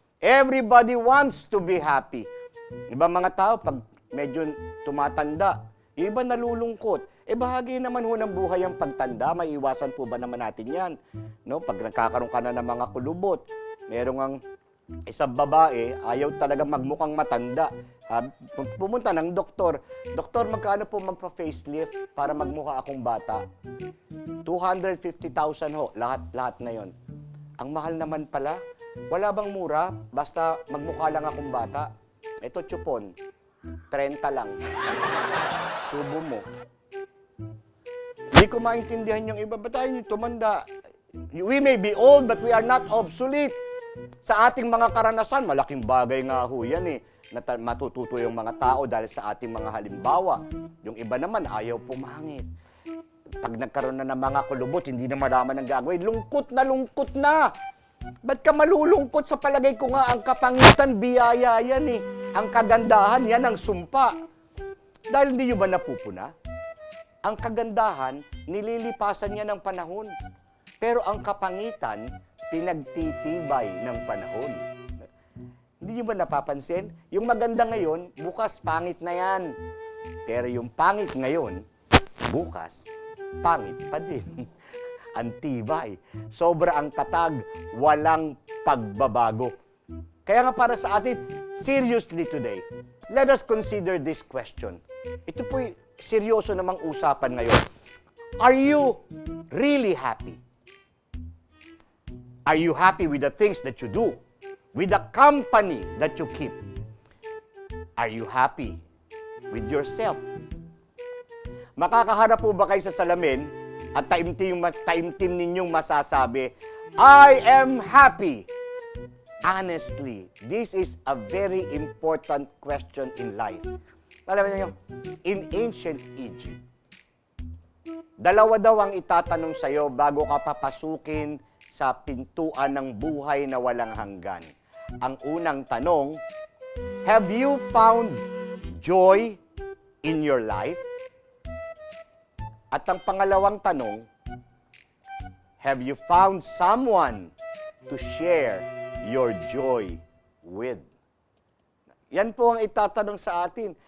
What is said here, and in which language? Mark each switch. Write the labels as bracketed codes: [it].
[en] Everybody wants to be happy. [tl] Ibang mga tao, pag medyo tumatanda, yung iba nalulungkot. Bahagi naman ho ng buhay ang pagtanda. May iwasan po ba naman natin yan? No? Pag nagkakaroon ka na ng mga kulubot, merong ang isang babae, ayaw talaga magmukhang matanda. Pumunta ng doktor. Doktor, magkano po magpa-facelift para magmukha akong bata? 250,000 ho, lahat na yon. Ang mahal naman pala. Wala bang mura? Basta magmukha lang akong bata. Ito, chupon. 30 lang. Subo mo. Hindi ko maintindihan yung iba. Ba't tayo tumanda? [en] We may be old, but we are not obsolete. [tl] Sa ating mga karanasan, malaking bagay nga ho yan eh, na matututo yung mga tao dahil sa ating mga halimbawa. Yung iba naman, ayaw pumangit. Pag nagkaroon na ng mga kulubot, hindi na malaman ang gagawin. Lungkot na! Ba't ka malulungkot? Sa palagay ko nga, ang kapangitan, biyaya yan eh. Ang kagandahan, yan ang sumpa. Dahil hindi nyo ba napupuna? Ang kagandahan, nililipasan niya ng panahon. Pero ang kapangitan, pinagtitibay ng panahon. Hindi nyo ba napapansin? Yung maganda ngayon, bukas pangit na yan. Pero yung pangit ngayon, bukas, pangit pa din. Ang tibay. Sobra ang tatag, walang pagbabago. Kaya nga para sa atin, [en] seriously today, let us consider this question. [tl] Ito po'y seryoso namang usapan ngayon. [en] Are you really happy? Are you happy with the things that you do? With the company that you keep? Are you happy with yourself? [tl] Makakaharap po ba kayo sa salamin at taimtim ninyong masasabi, [en] I am happy? Honestly, this is a very important question in life. [tl] Alam niyo, [en] in ancient Egypt, [tl] dalawa daw ang itatanong sa'yo bago ka papasukin sa pintuan ng buhay na walang hanggan. Ang unang tanong, [en] have you found joy in your life? [tl] At ang pangalawang tanong, [en] have you found someone to share your joy with? [tl] Yan po ang itatanong sa atin.